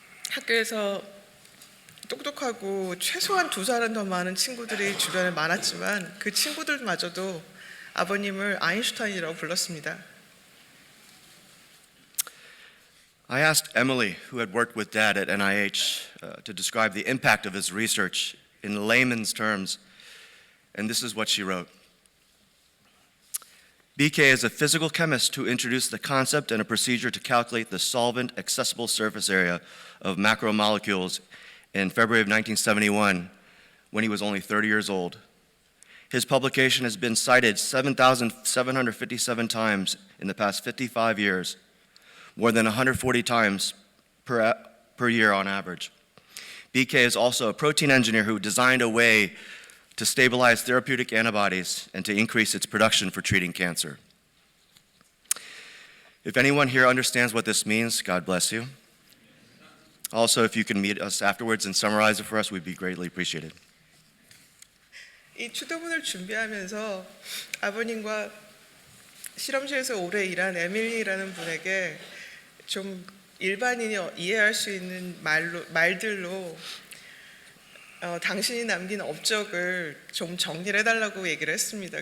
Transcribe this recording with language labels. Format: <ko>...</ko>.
<ko>학교에서 똑똑하고 최소한 2살은 더 많은 친구들이 주변에 많았지만 그 친구들마저도 아버님을 아인슈타인이라고 불렀습니다.</ko> <en>I asked Emily, who had worked with Dad at NIH, to describe the impact of his research in layman's terms, and this is what she wrote. BK is a physical chemist who introduced the concept and a procedure to calculate the solvent accessible surface area of macromolecules in February of 1971 when he was only 30 years old. His publication has been cited 7,757 times in the past 55 years, more than 140 times per year on average. BK is also a protein engineer who designed a way to stabilize therapeutic antibodies and to increase its production for treating cancer. If anyone here understands what this means, God bless you. Also, if you can meet us afterwards and summarize it for us, we'd be greatly appreciated.</en> <ko>이 추도문을 준비하면서 아버님과 실험실에서 오래 일한 에밀리라는 분에게 좀 일반인이 이해할 수 있는 말들로 당신이 남긴 업적을 좀 정리를 해달라고 얘기를 했습니다.</ko>